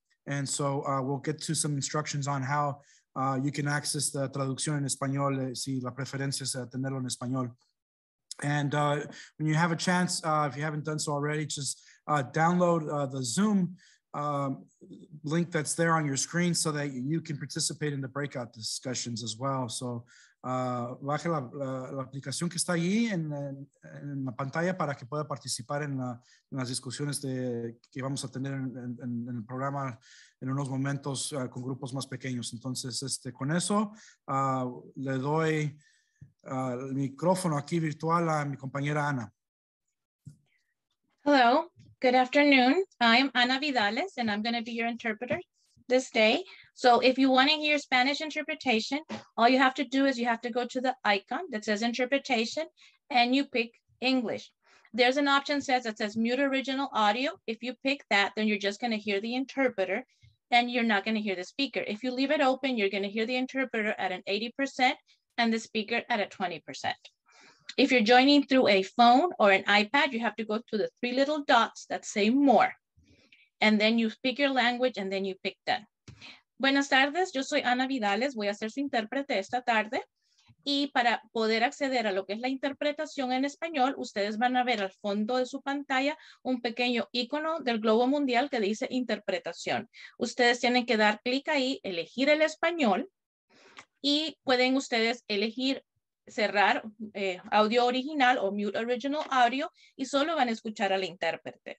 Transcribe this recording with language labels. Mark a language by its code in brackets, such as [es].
[en] And so we'll get to some instructions on how you can access the [es] traducción en español, si la preferencia es tenerlo en español. [en] And when you have a chance, if you haven't done so already, just download the Zoom link that's there on your screen so that you can participate in the breakout discussions as well. [es] So baje la aplicación que está allí en la pantalla para que pueda participar en las discusiones que vamos a tener en el programa en unos momentos con grupos más pequeños. Entonces, con eso le doy el micrófono aquí virtual a mi compañera Ana. [en] Hello, good afternoon. I'm Ana Vidales, and I'm going to be your interpreter this day. So if you want to hear Spanish interpretation, all you have to do is you have to go to the icon that says interpretation, and you pick English. There's an option that says mute original audio. If you pick that, then you're just going to hear the interpreter, and you're not going to hear the speaker. If you leave it open, you're going to hear the interpreter at an 80% and the speaker at a 20%. If you're joining through a phone or an iPad, you have to go to the three little dots that say more. And then you pick your language and then you pick done. [es] Buenas tardes, yo soy Ana Vidales, voy a ser su intérprete esta tarde. Y para poder acceder a lo que es la interpretación en español, ustedes van a ver al fondo de su pantalla un pequeño icono del globo mundial que dice interpretación. Ustedes tienen que dar clic ahí, elegir el español y pueden ustedes elegir cerrar audio original o [en] mute original audio [es] y solo van a escuchar al intérprete.